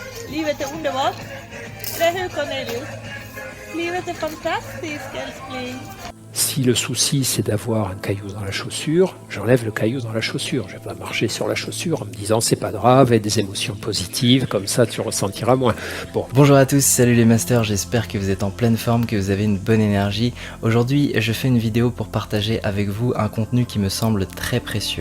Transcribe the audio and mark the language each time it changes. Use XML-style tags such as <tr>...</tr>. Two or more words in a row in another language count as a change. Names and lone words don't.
<sv>Livet är underbart. Eller hur, Cornelius? Livet är fantastiskt, älskling.</sv> <fr>Si le souci c'est d'avoir un caillou dans la chaussure, j'enlève le caillou dans la chaussure. Je vais pas marcher sur la chaussure en me disant c'est pas grave, et des émotions positives, comme ça tu ressentiras moins. Bon. Bonjour à tous, salut les masters, j'espère que vous êtes en pleine forme, que vous avez une bonne énergie. Aujourd'hui, je fais une vidéo pour partager avec vous un contenu qui me semble très précieux.</fr>